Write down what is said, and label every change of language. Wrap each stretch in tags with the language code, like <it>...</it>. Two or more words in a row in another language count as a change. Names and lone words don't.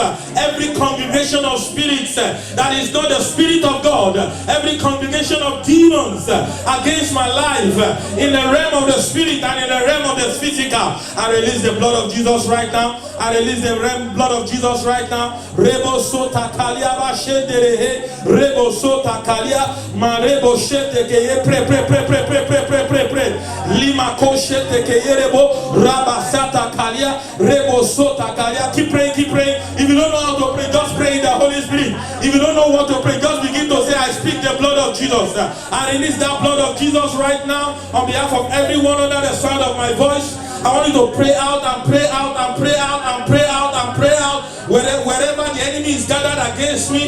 <en>Every combination of spirits that is not the Spirit of God, every combination of demons against my life in the realm of the spirit and in the realm of the physical, I release the blood of Jesus right now. I release the blood of Jesus right now. Rebo sota kalia ba shenderehe. Rebo sota kalia ma rebo shete keye pre. Lima ko shete keye rebo rabasata kalia rebo sota kalia. Keep praying. If you don't know how to pray, just pray in the Holy Spirit. If you don't know what to pray, just begin to say, I speak the blood of Jesus. I release that blood of Jesus right now on behalf of everyone under the sound of my voice. I want you to pray out and pray out and pray out and pray out and pray out wherever the enemy is gathered against me.</en>